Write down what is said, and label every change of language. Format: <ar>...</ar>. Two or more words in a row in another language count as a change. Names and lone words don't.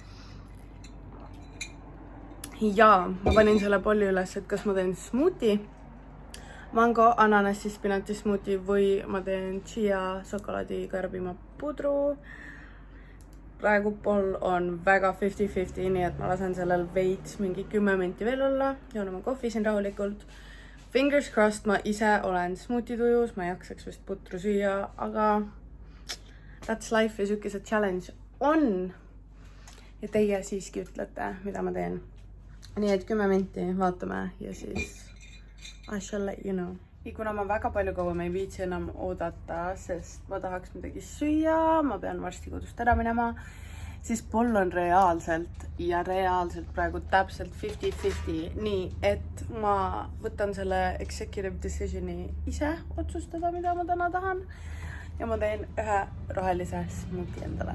<et>Ja ma panin selle polli üles, et kas ma teen smoothie, mango, ananassi, spinati smoothie või ma teen chia, šokolaadi, karbima pudru. Praegu poll on väga 50-50, nii et ma lasen sellel veits mingi 10 minti veel olla. Joon oma kohvi siin rahulikult.</et> <en>Fingers crossed,</en> <et>ma ise olen smoothie tujus, ma ei jaksaks vist putru süüa, aga</et> <en>that's life</en> <et>ja siuke see challenge on. Ja teie siiski ütlete, mida ma teen. Nii et 10 minti vaatame ja siis</et> <en>I shall let you know.</en> <et>ja kuna ma väga palju kauem ei viitsi enam oodata, sest ma tahaks midagi süüa, ma pean varsti kodust ära minema, siis poll on reaalselt praegu täpselt 50-50, nii et ma võtan selle</et> <en>executive decisioni</en> <et>ise otsustada, mida ma täna tahan ja ma teen ühe rohelise smuuti endale.</et>